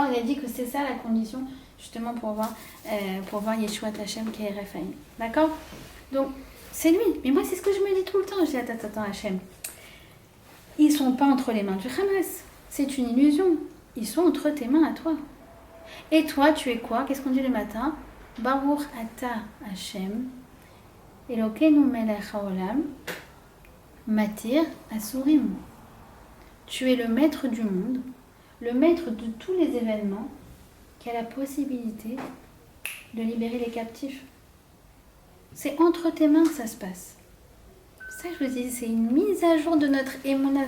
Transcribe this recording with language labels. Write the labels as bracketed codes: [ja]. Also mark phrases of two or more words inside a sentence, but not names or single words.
[fr] Il a dit que c'est ça la condition, justement, pour voir [he] ישועת השם [fr] qui est Raphaïm. D'accord? Donc, c'est lui. Mais moi, c'est ce que je me dis tout le temps. Je dis, attends, Hashem. Ils ne sont pas entre les mains du Hamas. C'est une illusion. Ils sont entre tes mains à toi. Et toi, tu es quoi? Qu'est-ce qu'on dit le matin? [he] ברוך אתה השם, אלוקינו מלך העולם, מתיר אסורים. [fr] Tu es le maître du monde, le maître de tous les événements, qui a la possibilité de libérer les captifs. C'est entre tes mains que ça se passe. Ça, je vous dis, c'est une mise à jour de notre Emouna.